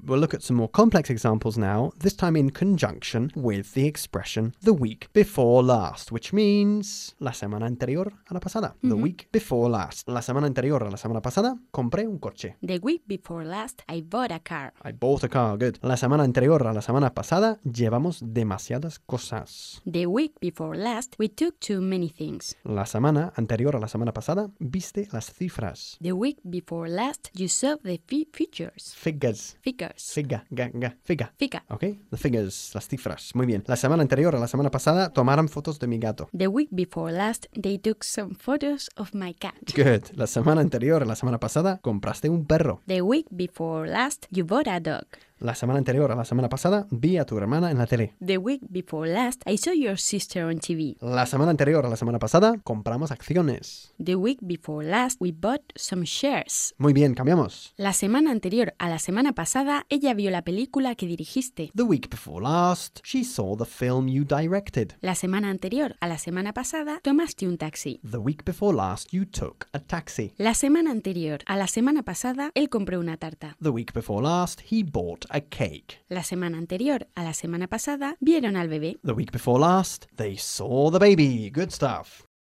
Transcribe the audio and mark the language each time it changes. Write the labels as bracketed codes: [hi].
[en] We'll look at some more complex examples now, this time in conjunction with the expression the week before last, which means [es] la semana anterior a la pasada. Mm-hmm. [en] The week before last. [es] La semana anterior a la semana pasada compré un coche. [en] The week before last I bought a car. I bought a car. Good. [es] La semana anterior a la semana pasada llevamos demasiadas cosas. [en] The week before last, we took too many things. [es] La semana anterior a la semana pasada, viste las cifras. [en] The week before last, you saw the figures. Figures. Figures. Figa, ga, ga, figa. Figa. Okay, the figures, [es] las cifras. Muy bien. La semana anterior a la semana pasada, tomaron fotos de mi gato. [en] The week before last, they took some photos of my cat. Good. [es] La semana anterior a la semana pasada, compraste un perro. [en] The week before last, you bought a dog. [es] La semana anterior a la semana pasada, vi a tu hermana en la tele. [en] The week before last, I saw your sister on TV. [es] La semana anterior a la semana pasada, compramos acciones. [en] The week before last, we bought some shares. [es] Muy bien, cambiamos. La semana anterior a la semana pasada, ella vio la película que dirigiste. [en] The week before last, she saw the film you directed. [es] La semana anterior a la semana pasada, tomaste un taxi. [en] The week before last, you took a taxi. [es] La semana anterior a la semana pasada, él compró una tarta. [en] The week before last, he bought a cake. [es] La semana anterior a la semana pasada vieron al bebé. [en] The week before last, they saw the baby. Good stuff.